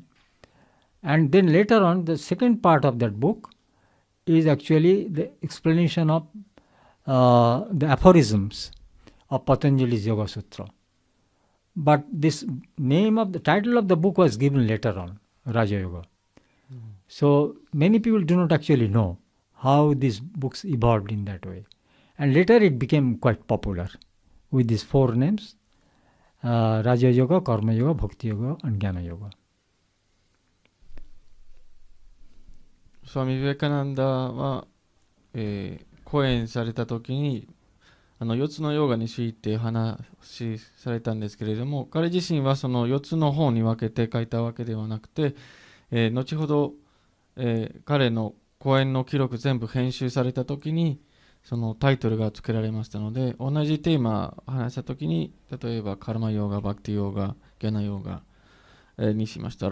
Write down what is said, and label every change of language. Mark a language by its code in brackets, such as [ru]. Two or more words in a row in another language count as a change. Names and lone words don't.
[en] And then later on, the second part of that book is actually the explanation of the aphorisms of Patanjali's Yoga Sutra. But this the title of the book was given later on, Raja Yoga. So many people do not actually know how these books evolved in that way. And later it became quite popular with these 4 names, Raja Yoga, Karma Yoga, Bhakti Yoga and Jnana Yoga. [ja] スワミ・ビベカナンダは、講演された時に4つのヨガについて話されたんですけれども、彼自身はその4つの本に分けて書いたわけではなくて、後ほど、彼の講演の記録全部編集された時にそのタイトルが付けられましたので、同じテーマを話した時に例えばカルマヨガ、バクティヨガ、ギャナヨガ、にしました。